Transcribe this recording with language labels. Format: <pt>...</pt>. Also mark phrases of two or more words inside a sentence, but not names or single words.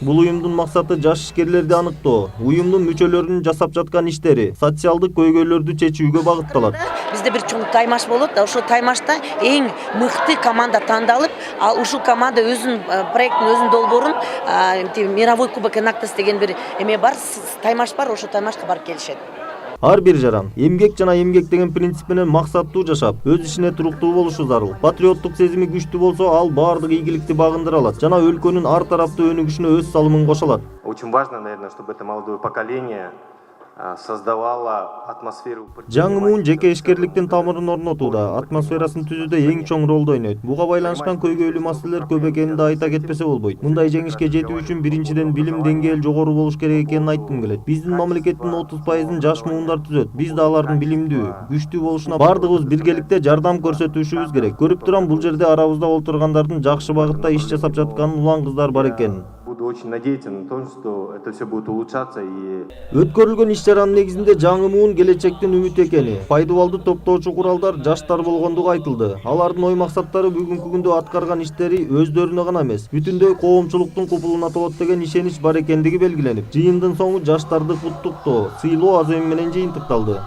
<ky>Бул уюмдун максаты жаш ишкерлерди аныктоо, уюмдун мүчөлөрүнүн жасап жаткан иштери социалдык көйгөйлөрдү чечүүгө багытталат. Бизде бир чоң таймаш болот, ошол таймашта эң мыкты команда тандалып, ал ушул команда өзүнүн проекттин өзүнүн долбоорун</ky> <ru>мировой кубок</ru> <ky>Enactus деген бир эме бар, таймаш бар, ошол таймашка барып келишет. Ар бир жаран эмгек жана эмгек деген принцип менен максаттуу жашап, өз ишине туруктуу болушу зарыл. Патриоттук сезими күчтүү болсо, ал баардык ийгиликти багындыра алат жана өлкөнүн ар тараптуу өнүгүшүнө өз салымын кошо алат.</ky> <ru>Очень важно, наверное, чтобы это молодое поколение создавала атмосферу.</ru> <ky>Жаңы муун жеке ишкерликтин тамырын орнотууда, атмосферасын түзүүдө эң чоң ролду ойнойт. Буга байланышкан көйгөйлүү маселелер көп экенин да айта кетпесе болбойт. Мындай жеңишке жетүү үчүн биринчиден билим деңгээли жогору болуш керек экенин айткым келет. Биздин мамлекеттин 30%-ын жаш муундар түзөт. Биз да алардын билимдүү, күчтүү болушуна бардыгыбыз биргеликте жардам көрсөтүшүбүз керек. Көрүп турам, бул жерде арабызда олтургандардын жакшы багытта иш жасап жаткан улан кыздар бар экен.</ky> <ru>Буду очень надеяться на то, что это все будет улучшаться и</ru> <ky>Өткөрүлгөн иш-чаранын негизинде жаңы муун келечектин үмүт экени, пайдубалды топтоочу куралдар жаштар болгондугу айтылды. Алардын ой максаттары бүгүнкү күндө аткарган иштери өздөрүнө гана эмес, бүтүндөй коомчулуктун купулуна болот деген ишенич бар экендиги белгиленип, жыйындын соңу жаштарды куттуктоо, сыйлоо аземи менен жыйынтыкталды.</ky>